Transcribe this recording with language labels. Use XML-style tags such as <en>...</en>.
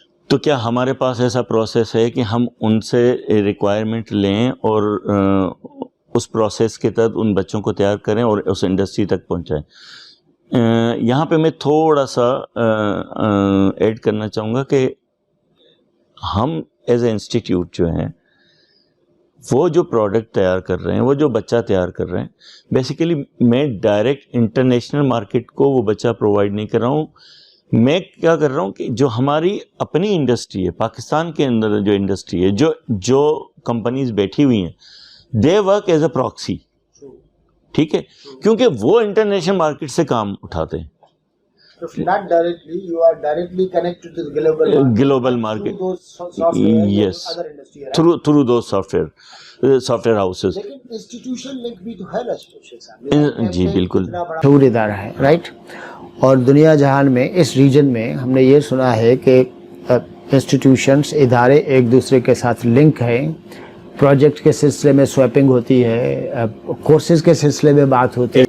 <ur>تو کیا ہمارے پاس ایسا پروسیس ہے کہ ہم ان سے ریکوائرمنٹ لیں اور اس پروسیس کے تحت ان بچوں کو تیار کریں اور اس انڈسٹری تک پہنچائیں؟ یہاں پہ میں تھوڑا سا ایڈ کرنا چاہوں گا کہ ہم ایز اے انسٹیٹیوٹ جو ہیں وہ جو پروڈکٹ تیار کر رہے ہیں, وہ جو بچہ تیار کر رہے ہیں, بیسیکلی میں ڈائریکٹ انٹرنیشنل مارکیٹ کو وہ بچہ پرووائڈ نہیں کر رہا ہوں. میں کیا کر رہا ہوں کہ جو ہماری اپنی انڈسٹری ہے, پاکستان کے اندر جو انڈسٹری ہے, جو کمپنیز بیٹھی ہوئی ہیں,</ur> <en>They work as a proxy.</en> <ur>ٹھیک ہے, کیونکہ وہ انٹرنیشنل مارکیٹ سے کام اٹھاتے ہیں.</ur> <en>Not directly, you are directly connected to the global market global market. through those software Yes, other industry, right? through those software houses.</en> <ur>لیکن انسٹیٹیوشن لنک بھی تو ہے نا شیخ صاحب. جی بالکل. اتنا بڑا شعور ادارہ ہے رائٹ. اور دنیا جہان میں اس ریجن میں ہم نے یہ سنا ہے کہ انسٹیٹیوشنس ادارے ایک دوسرے کے ساتھ لنک ہیں. پروجیکٹ کے سلسلے میں سویپنگ ہوتی ہے, کورسز کے سلسلے میں بات ہوتی ہے.</ur>